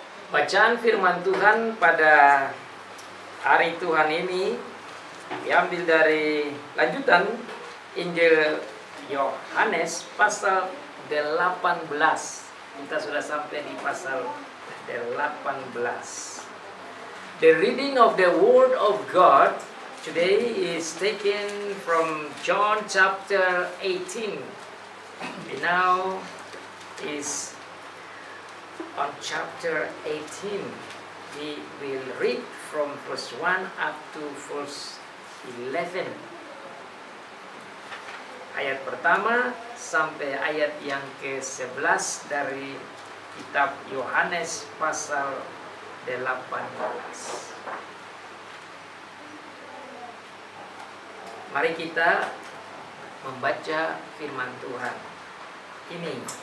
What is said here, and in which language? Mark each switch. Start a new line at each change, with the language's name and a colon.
Indonesian: Bacaan firman Tuhan pada hari Tuhan ini diambil dari lanjutan Injil Yohanes pasal 18. Kita sudah sampai di pasal 18.
English: The reading of the Word of God today is taken from John chapter 18. We now is on chapter 18. We will read from verse 1 up to verse 11.
Indonesian: Ayat pertama sampai ayat yang ke-11 dari kitab Yohanes pasal 18. Mari kita membaca firman Tuhan ini.